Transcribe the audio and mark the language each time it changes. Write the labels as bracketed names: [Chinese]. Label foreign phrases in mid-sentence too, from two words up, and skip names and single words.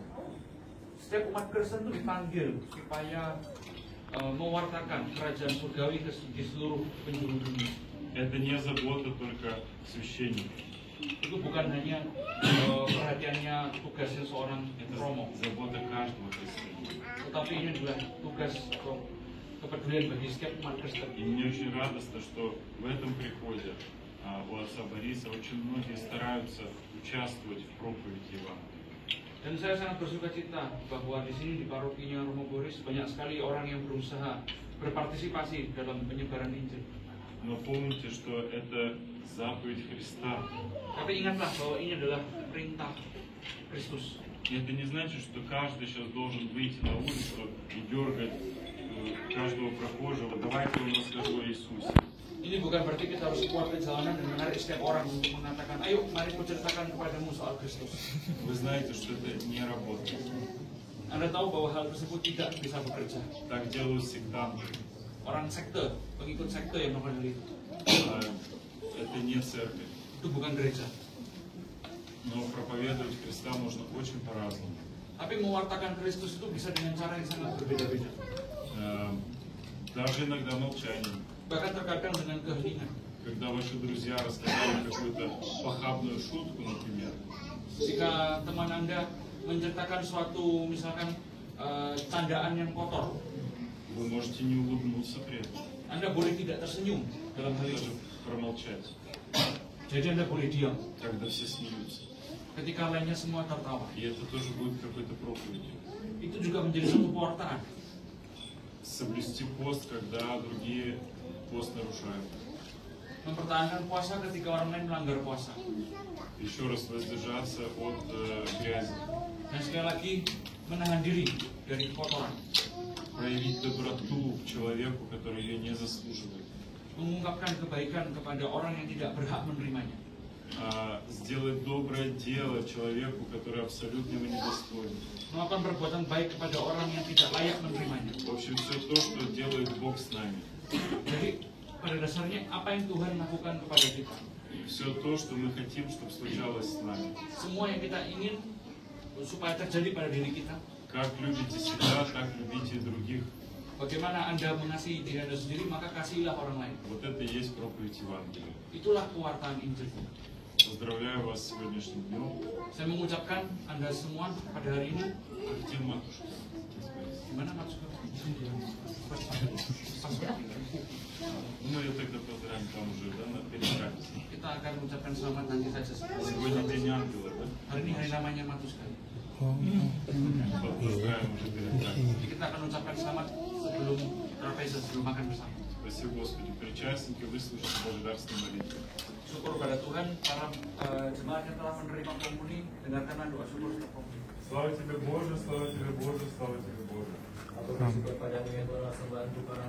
[Indonesian] Setiap umat Kristen itu dipanggil supaya mewartakan kerajaan surgawi di seluruh penjuru dunia. [Russian] Это не забота только священника. [Indonesian] Itu bukan hanya perhatiannya tugasnya seorang romo, [Russian] Забота каждого христианина. [Indonesian] tetapi ini adalah tugas atau kepedulian bagi setiap umat Kristen. [Russian] И мне очень радостно, что в этом приходе у отца Бориса очень многие стараются участвовать в проповеди Евангелия. [Indonesian] Dan saya sangat bersuka cita bahwa di sini di parokinya Romo Boris banyak sekali orang yang berusaha berpartisipasi dalam penyebaran Injil. [Russian] Но помните, что это заповедь Христа. [Indonesian] Tapi ingatlah bahwa ini adalah perintah Kristus. [Russian] И это не значит, что каждый сейчас должен выйти на улицу и дергать каждого прохожего. Давайте вам расскажу о Иисусе. [Indonesian] Ini bukan berarti kita harus keluar ke jalanan dan menarik setiap orang untuk mengatakan, ayo mari ku ceritakan kepadamu soal Kristus. [Russian] Вы знаете, что это не работает. [Indonesian] Anda tahu bahwa hal tersebut tidak bisa bekerja. [Russian] Так делают сектанты. [Indonesian] Orang sekte, pengikut sekte yang melakukan hal itu. [Russian] Это не церковь. [Indonesian] Itu bukan gereja. [Russian] Но проповедовать Христа можно очень по-разному. [Indonesian] Tapi mewartakan Kristus itu bisa dengan cara yang sangat berbeda-beda. [Russian] Даже иногда молчанием. [Indonesian] Bahkan terkadang dengan keheningan. [Russian] Когда ваши друзья рассказали какую-то похабную шутку, например, [Indonesian] Jika teman Anda menceritakan suatu misalkan candaan yang kotor, [Russian] вы можете не улыбнуться при этом, [Indonesian] Anda boleh tidak tersenyum dalam hal itu. [Russian] даже промолчать, [Indonesian] Jadi Anda boleh diam [Russian] когда все смеются. [Indonesian] ketika lainnya semua tertawa. [Russian] И это тоже будет какой-то проповедью. [Indonesian] Itu juga menjadi satu pewartaan. [Russian] Соблюсти пост, когда другие пост нарушают. [Indonesian] Mempertahankan puasa ketika orang lain melanggar puasa. [Russian] Еще раз воздержаться от грязи. [Indonesian] Dan sekali lagi menahan diri dari kotoran. [Russian] Проявить доброту к человеку, который ее не заслуживает. [Indonesian] Mengungkapkan kebaikan kepada orang yang tidak berhak menerimanya. [Russian] Сделать доброе дело человеку, который абсолютно его недостоин. [Indonesian] Melakukan perbuatan baik kepada orang yang tidak layak menerimanya. [Russian] В общем, все то, что делает Бог с нами. [Indonesian] Jadi pada dasarnya apa yang Tuhan lakukan kepada kita? [Russian] Все то, что мы хотим, чтобы случалось с нами. [Indonesian] Semua yang kita ingin supaya terjadi pada diri kita. [Russian] Как любите себя, так любите и других. [Indonesian] Bagaimana Anda mengasihi diri Anda sendiri, maka kasihilah orang lain. [Russian] Вот это и есть проповедь Евангелия. [Indonesian] Itulah pewartaan Injil. [Russian] Поздравляю вас с сегодняшним днем. [Indonesian] Saya mengucapkan Anda semua pada hari ini. [Russian] Где матушка? [Indonesian] Gimana maksudnya? [Russian] Мы ее тогда поздравим там уже, да, на перекате. [Indonesian] Kita akan mengucapkan selamat nanti saja. [Russian] Сегодня день ангела, да? [Indonesian] Hari ini hari namanya Matuska. [Russian] Поздравим уже перед [Indonesian] Jadi kita akan mengucapkan selamat sebelum Efesus sebelum makan bersama. [Russian] Спасибо, Господи, причастники, выслушайте благодарственные молитвы. [Indonesian] Syukur pada Tuhan, para jemaat yang telah menerima komuni, dengarkanlah doa syukur setelah komuni. [Russian] Слава Тебе, Боже, слава Тебе, Боже, слава Тебе, Боже. [Indonesian] Aku bersyukur padamu ya Tuhan, sembahan Tuhan.